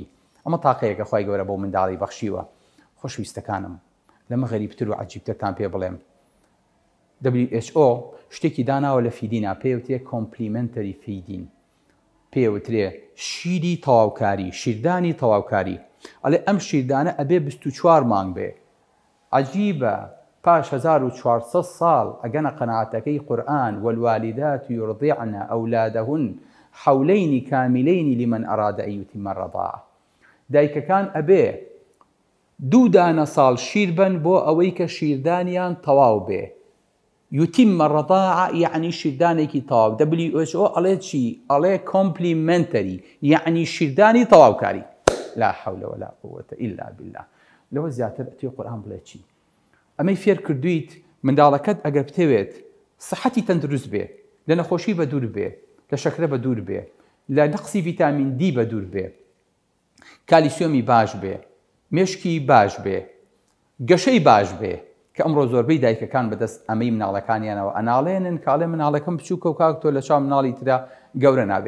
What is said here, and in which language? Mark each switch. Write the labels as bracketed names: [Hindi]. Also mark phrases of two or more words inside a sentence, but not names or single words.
[Central Kurdish] ئەمە تاقەیەکە خی گەورە بۆ منداڵی بەخشیوە. خۆشویستەکانم لەمە غەریبتر و عەجیبترتان پێ بڵێم WHO شتێکی داناوە لە فیدینا پێوتێ [English] complementary feeding, [Central Kurdish] پێوترێ شیری تەواوکاری، شیردانی تەواوکاری. ئەڵێ ئەم شیردانە ئەبێ 24 مانگ بێ. عەجیبە پاش 1400 ساڵ ئەگەنە قەناعەتەکەی قورئان [Arabic] والوالدات يرضعن أولادهن حولين كاملين لمن أراد أن يتم الرضاعة. [Central Kurdish] دایکەکان ئەبێ 2 دانە ساڵ شیر بن بۆ ئەوەی کە شیردانیان تەواو بێ. [Arabic] يتم الرضاعة [Central Kurdish] يعني شیردانێکی تەواو. WHO ئەڵێ چی؟ ئەڵێ کۆمپلیمنتەری یعنی شیردانی تەواوکاری. [Arabic] لا حول ولا قوة إلا بالله. [Central Kurdish] لەوە زیاتر ئەتوێ قورئان بڵێ چی؟ ئەمەی فێر کردویت منداڵەکەت ئەگەر بتەوێت سەحەتی تەندروست بێ، لە نەخۆشی بە دوور بێ، لە شەکرە بە دوور بێ، لە نەقسی ڤیتامین دی بە دوور بێ، کالیسیۆمی باش بێ، مێشکی باش بێ، گەشەی باش بێ کە ئەمڕۆ زۆربەی دایکەکان بەدەست ئەمەی مناڵەکانیانەوە ئەناڵێنن کاڵێ مناڵەکەم بچووکە و کاکتۆر لە چاو مناڵی ترا گەورە نابێ.